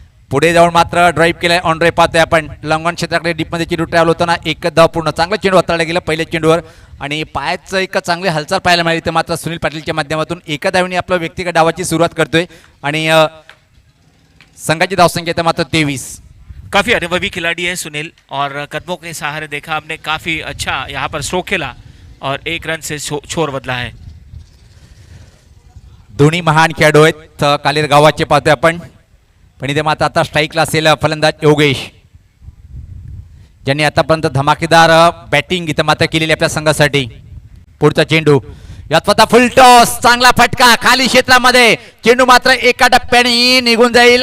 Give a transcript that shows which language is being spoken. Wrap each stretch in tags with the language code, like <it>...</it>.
<mr>पुढे जाऊन मात्र ड्राईव्ह केलाय ऑन ड्राईव्ह पाहतोय आपण. लंगन क्षेत्राकडे डीपमध्ये चेंडू ट्रॅव्हल होताना एक धाव पूर्ण. चांगलं चेंडू हाताळलं गेलं पहिल्या चेंडूवर आणि पायाचं एक चांगली हालचाल पाहायला मिळाली. तर मात्र सुनील पाटीलच्या माध्यमातून एका धावेने आपल्या व्यक्तिगत डावाची सुरुवात करतोय आणि संघाची धावसंख्या तर मात्र 23.</mr> <hi>काफी अनुभवी खिलाड़ी है सुनील और कदमों के सहारे देखा हमने काफी अच्छा यहाँ पर स्ट्रोक खेला और 1 रन से छोर बदला है.</hi> <mr>दोन्ही महान खेळाडू आहेत कालेर गावाचे पाहतोय आपण. पण इथे मात्र आता स्ट्राईकला असेल फलंदाज योगेश ज्यांनी आतापर्यंत धमाकेदार बॅटिंग इथं मात्र केलेली आपल्या संघासाठी. पुढचा चेंडू यात स्वतः फुल टॉस चांगला फटका खाली क्षेत्रामध्ये चेंडू मात्र एका टप्प्याने निघून जाईल.</mr>